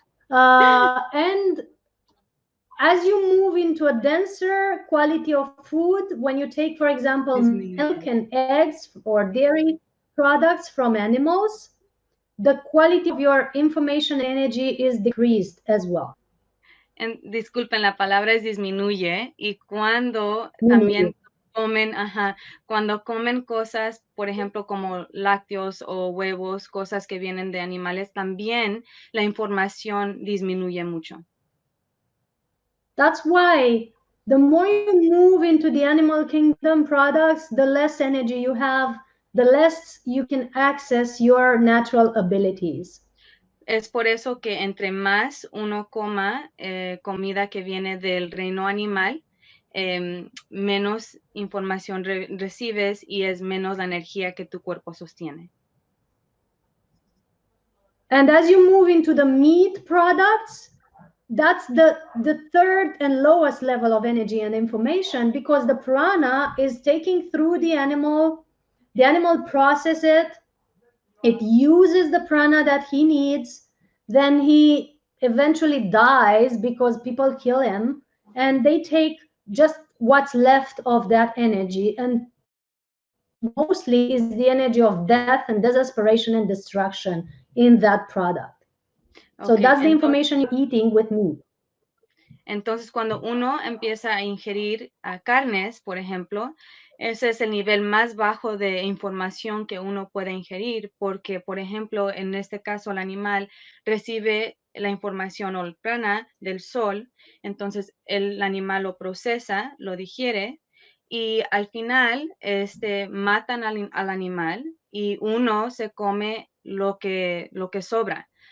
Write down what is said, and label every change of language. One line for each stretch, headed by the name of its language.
English: And as you move into a denser quality of food, when you take, for example, milk
Spanish: Disminuye.
English: and eggs or dairy products from animals, the quality of your information energy is decreased as well.
Spanish: Disculpen, la palabra es disminuye y cuando
English: Meaning,
Spanish: también cuando comen cosas, por ejemplo, como lácteos o huevos, cosas que vienen de animales, también la información disminuye mucho.
English: that's why the more you move into the animal kingdom products, the less energy you have, the less you can access your natural abilities.
Spanish: Es por eso que entre más uno coma comida que viene del reino animal, menos información recibes y es menos la energía que tu cuerpo sostiene.
English: And as you move into the meat products, that's the third and lowest level of energy and information because the prana is taking through the animal processes it uses the prana that he needs, then he eventually dies because people kill him and they take just what's left of that energy, and mostly is the energy of death and desperation and destruction in that product. So Okay, that's the information you're eating with meat.
Spanish: entonces cuando uno empieza a ingerir carnes, por ejemplo, Ese es el nivel más bajo de información que uno puede ingerir, porque, por ejemplo, en este caso, el animal recibe la información o el prana del sol, entonces el animal lo procesa, lo digiere, y al final matan al animal y uno se come lo que sobra.